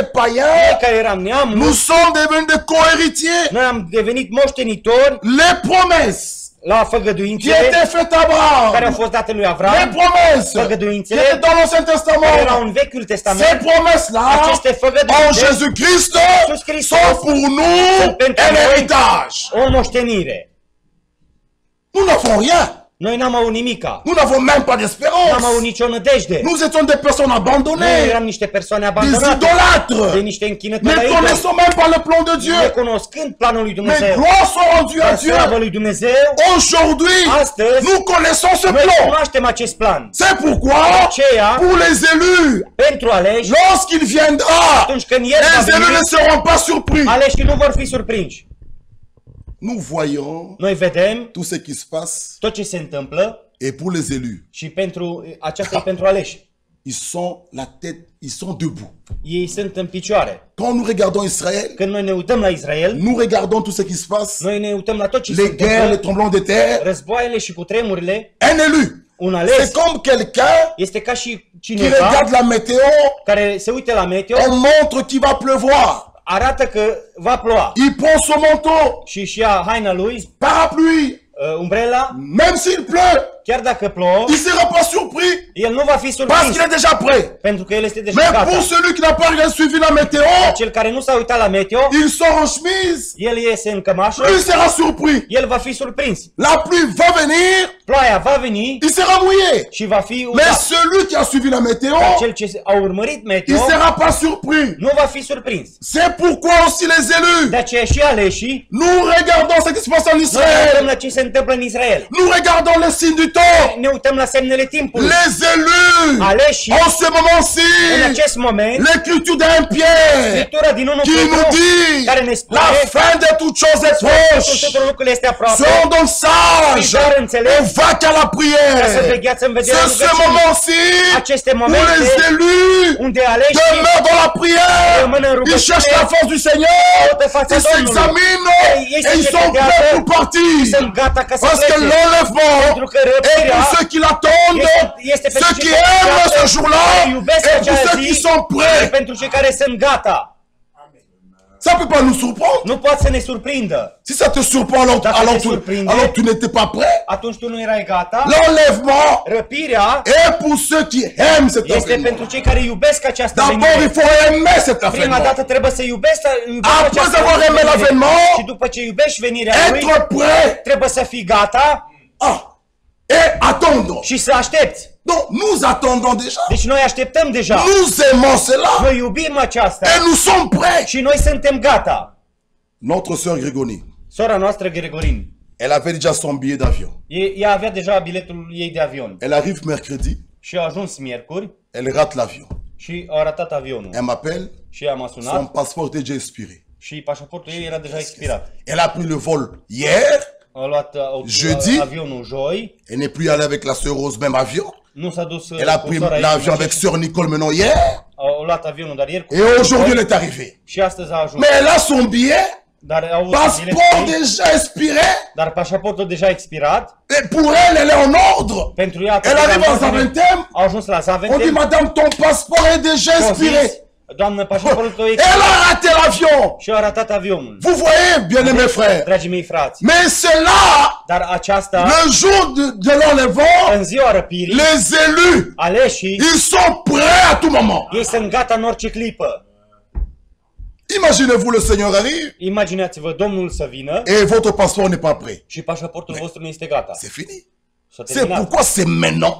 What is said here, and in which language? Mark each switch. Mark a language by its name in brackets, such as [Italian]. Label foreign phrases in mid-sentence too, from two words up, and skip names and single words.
[Romanian] noi [French] païens, [Romanian] care eram neamuri, [French] nous sommes devenus des co-héritiers. [Romanian] noi am devenit moștenitori [French] Les promesses la qui [Romanian] făgăduințele [French] étaient faites à [Romanian] care au [French] Abraham, [Romanian] fost date lui [French] les [Romanian] Avram, [French] promesses qui [Romanian] făgăduințele [French] étaient dans l'Ancien [Romanian] care erau [French] Testament, [Romanian] în Vechiul [French] ces [Romanian] Testament, [French] promesses-là, [Romanian] aceste [French] en [Romanian] făgăduințe [French] Jésus-Christ, [Romanian] Iisus Hristos [French] sont pour nous [Romanian] sunt pentru [French] un [Romanian] noi [French] héritage. [Romanian] o moștenire. [French] Nous n'avons rien. [Romanian] Noi n-am avut nimica, [French] Nous n'avons même pas [Romanian] n-am [French] d'espérance. [Romanian] avut nicio nădejde. [French] Nous étions des personnes [Romanian] Noi [French] abandonnées, [Romanian] eram niște persoane [French] des [Romanian] abandonate, de [French] idolâtres, [Romanian] niște închinători [French] ne [Romanian] la idol, [French] connaissons même pas le plan de Dieu. [Romanian] necunoscând planul lui [French] Mais [Romanian] Dumnezeu. [French] gloire soit rendue à [Romanian] Dar [French] Dieu. [Romanian] slavă lui Dumnezeu, [French] Aujourd'hui, [Romanian] astăzi, [French] nous connaissons ce [Romanian] noi [French] plan. [Romanian] cunoaștem acest plan. [French] C'est pourquoi, [Romanian] Aceea, [French] pour les élus, [Romanian] pentru aleși, [French] lorsqu'il viendra, [Romanian] atunci când El va [French] les élus [Romanian] veni, [French] ne seront pas surpris. [Romanian] aleșii nu vor fi surprinși. [French] Nous voyons [Romanian] Noi vedem [French] tout ce qui se passe [Romanian] tot ce se întâmplă [French] et pour les élus, [Romanian] și pentru aceasta e pentru aleși. [French] ils sont la tête, ils sont debout. [Romanian] Ei sunt în picioare. [French] Quand nous regardons Israël, [Romanian] Când noi ne uităm la Israel, [French] nous regardons tout ce qui se passe, [Romanian] noi ne uităm la tot ce se [French] les guerres, les [Romanian] întâmplă, [French] tremblements de terre. [Romanian] războaiele și cutremurile. [French] Un élu, [Romanian] Un [French] c'est [Romanian] ales [French] comme quelqu'un [Romanian] este ca și [French] qui [Romanian] cineva [French] regarde la météo, [Romanian] care se uită la meteo, [French] on montre qu'il va pleuvoir. [Romanian] arată că va ploua [French] Il prend son manteau, [Romanian] și își ia haina lui, [French] parapluie, [Romanian] umbrela, [French] même s'il pleut, [Romanian] chiar dacă plouă, [French] il ne sera pas surpris [Romanian] el nu va fi [French] parce [Romanian] surprins, [French] qu'il est déjà prêt. [Romanian] pentru că el este deja [French] Mais [Romanian] gata. [French] pour celui qui n'a pas rien suivi la météo, [Romanian] Cel care nu s-a uitat la meteo, [French] il sort en chemise, [Romanian] el iese în cămașă, [French] lui sera surpris. [Romanian] el va fi surprins. [French] La pluie va venir, [Romanian] Ploaia va veni [French] il sera mouillé. [Romanian] și va fi [French] Mais [Romanian] udat. [French] celui qui a suivi la météo, [Romanian] Cel ce a urmărit [French] il [Romanian] meteo [French] ne sera pas surpris. [Romanian] nu va fi surprins. [French] C'est pourquoi aussi les élus, [Romanian] De aceea și aleșii, [French] nous regardons ce qui se passe en [Romanian] noi ne uităm [French] Israël. [Romanian] la ce se întâmplă în Israel. [French] Nous regardons les signes du temps. [Romanian] Ne uităm la semnele timpului. [French] Les élus, [Romanian] Aleșii, [French] en ce [Romanian] în [French] moment-ci, [Romanian] acest moment, [French] l'écriture d'un Pierre [Romanian] Scriptura din 1 [French] qui nous [Romanian] Petru, [French] dit [Romanian] care ne spune [French] la fin de toutes choses est proche. [Romanian] totul lucrurile este aproape. [French] Soyons donc sages [Romanian] Dar înțeleg, [French] et va qu'à la [Romanian] ca să [French] prière. [Romanian] vegheați în vederea [French] C'est ce [Romanian] rugăciunii. [French] moment-ci [Romanian] Aceste [French] où [Romanian] momente [French] les élus [Romanian] unde aleșii [French] demeurent dans la prière. [Romanian] rămân în [French] Ils [Romanian] rugăciune, [French] cherchent la force du Seigneur. [Romanian] caută fața [French] Ils [Romanian] Domnului. [French] s'examinent [Romanian] Ei [French] et [Romanian] se [French] ils sont [Romanian] cercetează [French] prêts pour partir. [Romanian] sunt gata ca să [French] Parce que [Romanian] plece. [French] l'enlèvement [Romanian] Pentru că [French] est [Romanian] răpirea [French] pour ceux qui l'attendent, [Romanian] este pentru [French] ceux qui [Romanian] cei care [French] aiment [Romanian] așteaptă, [French] ce jour-là [Romanian] care iubesc [French] et pour [Romanian] acea [French] ceux [Romanian] zi, [French] qui sont [Romanian] și [French] prêts. [Romanian] pentru cei care sunt gata. [French] Ça ne peut pas nous surprendre. [Romanian] Nu poate să ne surprindă. [French] Si ça te surprend [Romanian] Dacă te [French] alors [Romanian] surprinde, [French] tu n'étais pas prêt. [Romanian] Atunci tu nu erai gata. [French] L'enlèvement [Romanian] Răpirea [French] est pour ceux qui aiment cet [Romanian] este [French] avènement. [Romanian] pentru cei care iubesc această [French] D'abord, il [Romanian] venire. [French] faut aimer cet [Romanian] Prima [French] avènement. [Romanian] dată trebuie să iubești [French] Après [Romanian] această [French] avoir aimé [Romanian] venire. [French] l'avènement, [Romanian] Și după ce iubești venirea lui, [French] être prêt [Romanian] trebuie să fii gata [French] et attendre. [Romanian] și să aștepți. [French] Donc, nous attendons déjà. [Romanian] Deci noi așteptăm deja. [French] Nous aimons cela [Romanian] Noi iubim aceasta [French] et nous sommes prêts. [Romanian] și noi suntem gata. [French] Notre sœur Grégonie, [Romanian] Sora noastră Gregorin, [French] elle avait déjà son billet d'avion. [Romanian] ea avea deja biletul ei de avion [French] Elle arrive mercredi, [Romanian] și a ajuns miercuri [French] elle rate l'avion. [Romanian] și a ratat avionul. [French] Elle m'appelle, [Romanian] Și ea m-a [French] son [Romanian] sunat [French] passeport est déjà expiré. [Romanian] și pașaportul ei era deja expirat. [French] Elle a pris le vol hier, [Romanian] A luat [French] Jeudi. [Romanian] avionul joi, [French] Elle n'est plus allée avec la sœur Rose, même avion. [Romanian] nu s-a dus [French] Elle a [Romanian] cu [French] pris [Romanian] sora ei, [French] l'avion avec sœur Nicole maintenant hier. [Romanian] au luat avionul, dar ieri cu [French] Et aujourd'hui, elle est arrivée. [Romanian] și astăzi a ajuns. [French] Mais elle a son billet, [Romanian] Dar au avut [French] passeport [Romanian] bilet, [French] déjà expiré. [Romanian] dar pașaportul deja a expirat. [French] Et pour elle, elle est en ordre. [Romanian] Pentru ea, [French] Elle arrive à Zaventem. [Romanian] a ajuns la [French] On dit, [Romanian] Zaventem. [French] madame, ton passeport est déjà [Romanian] Și au zis, [French] expiré. [Romanian] doamnă, pașaportul tău e [French] Elle [Romanian] expirat. [French] a raté l'avion. [Romanian] Și a ratat avionul. [French] Vous voyez, bien-aimés frères. [Romanian] Dragii mei frați, [French] Mais c'est là, [Romanian] dar aceasta, [French] le jour de l'enlèvement, [Romanian] în ziua răpirii, [French] les élus, [Romanian] aleșii, [French] ils sont prêts à tout moment. [Romanian] ei sunt gata în orice clipă. [French] Imaginez-vous, le Seigneur arrive [Romanian] Imaginați-vă Domnul să vină [French] et votre passeport n'est pas prêt. [Romanian] și pașaportul vostru nu este gata. [French] C'est fini. [Romanian] S-a [French] C'est [Romanian] terminat. [French] pourquoi c'est maintenant.